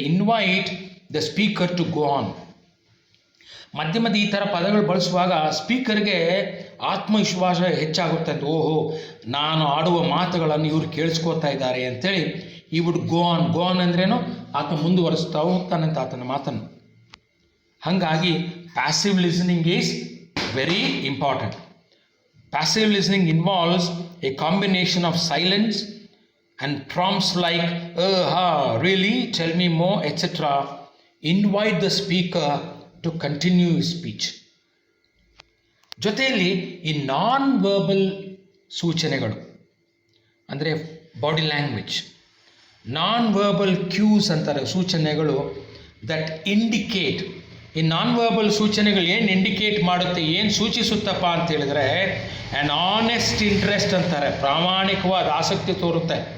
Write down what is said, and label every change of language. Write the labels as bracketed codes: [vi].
[en] Invite the speaker to go on. [kn] ಮಧ್ಯೆ ಮಧ್ಯೆ ಈ ಥರ ಪದಗಳು ಬಳಸುವಾಗ ಸ್ಪೀಕರ್ಗೆ ಆತ್ಮವಿಶ್ವಾಸ ಹೆಚ್ಚಾಗುತ್ತೆ ಅಂತ, ಓಹೋ ನಾನು ಆಡುವ ಮಾತುಗಳನ್ನು ಇವರು ಕೇಳಿಸ್ಕೋತಾ ಇದ್ದಾರೆ ಅಂತೇಳಿ [en] He would go on. [kn] Go on ಅಂದ್ರೇನು, ಆತ ಮುಂದುವರಿಸ್ತಾ ಹೋಗ್ತಾನಂತ ಆತನ ಮಾತನ್ನು. ಹಾಗಾಗಿ [en] Passive listening is very important. Passive listening involves a combination of silence and prompts like, really, tell me more, etc. Invite the speaker to continue his speech. [kn] ಜೊತೆಯಲ್ಲಿ ಈ non verbal ಸೂಚನೆಗಳು ಅಂದರೆ body language, non verbal Qs ಅಂತಾರೆ ಸೂಚನೆಗಳು, [en] That indicate. [kn] ಈ non verbal ಸೂಚನೆಗಳು ಏನು indicate ಮಾಡುತ್ತೆ, ಏನು ಸೂಚಿಸುತ್ತಪ್ಪ ಅಂತ ಹೇಳಿದ್ರೆ [en] an honest interest [kn] ಅಂತಾರೆ, ಪ್ರಾಮಾಣಿಕವಾದ ಆಸಕ್ತಿ ತೋರುತ್ತೆ.